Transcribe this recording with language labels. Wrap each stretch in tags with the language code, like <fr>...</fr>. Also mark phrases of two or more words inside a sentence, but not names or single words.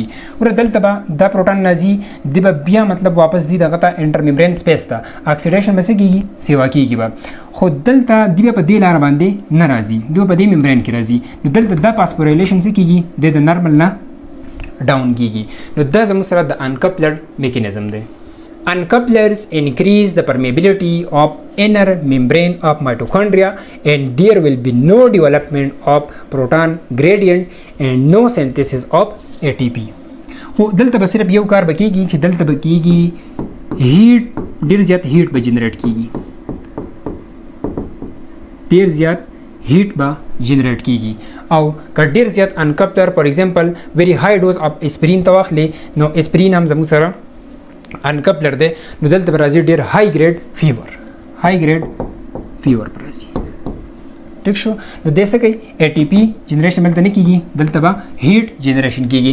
<ps>ور دلته به دا پروټان راځي، دی به بیا مطلب واپس ځي دغه ته</ps> <en>inter membrane space</en> <ps>ته، اکسیډیشن به څه کېږي، سیوا کېږي به، خو دلته دی به په دې لاره باندې نه راځي، دی به په دې ممبرین کې راځي. نو دلته دا فاسفوریلیشن څه کېږي، د نارمل نه ډاون کېږي. نو دا زموږ سره د</ps> <en>uncoupler mechanism</en> <ps>دی.</ps> <en>Uncouplers increase the permeability of inner membrane of mitochondria and there will be no development of proton gradient and no synthesis of ATP.</en> <ps>خو دلته به صرف یو کار بکیږي چې دلته بکیږي هیټ، ډیر زیات هیټ به جنریټ کیږي، ډیر زیات هیټ به جنریټ کیږي. او که ډیر زیات انکپلر</ps> <en>for example very high dose of aspirin</en> <ps>ته واخلې نو اسپرین هم زموږ سره انکپلر دی، نو دلته به راځي ډیر</ps> <en>high grade fever</en> <ps>پر راځي، ټیک شو. نو دې څه کوي،</ps> <en>ATP generation</en> <ps>دلته نه کېږي، دلته به</ps> <en>heat generation</en> <ps>کېږي.</ps>